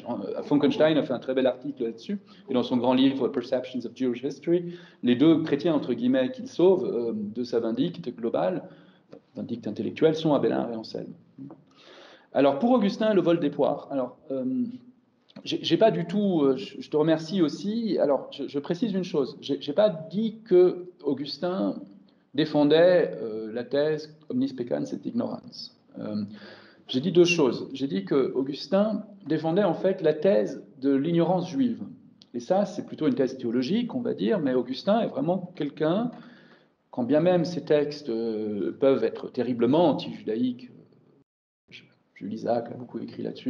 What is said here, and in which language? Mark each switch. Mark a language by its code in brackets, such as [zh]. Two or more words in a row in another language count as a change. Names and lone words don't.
[fr] Funkenstein a fait un très bel article là-dessus, et dans son grand livre Perceptions of Jewish History, les deux chrétiens, entre guillemets, qu'il sauve de sa vindicte globale, vindicte intellectuelle, sont Abélard et Anselme. Alors, pour Augustin, le vol des poires. Alors, j'ai pas du tout. Je te remercie aussi. Alors, je précise une chose. J'ai pas dit que Augustin défendait la thèse [la] omnis peccans et ignorans. [fr] J'ai dit deux choses. J'ai dit que Augustin défendait en fait la thèse de l'ignorance juive. Et ça, c'est plutôt une thèse théologique, on va dire, mais Augustin est vraiment quelqu'un, quand bien même ses textes peuvent être terriblement anti-judaïques, Jules Isaac a beaucoup écrit là-dessus.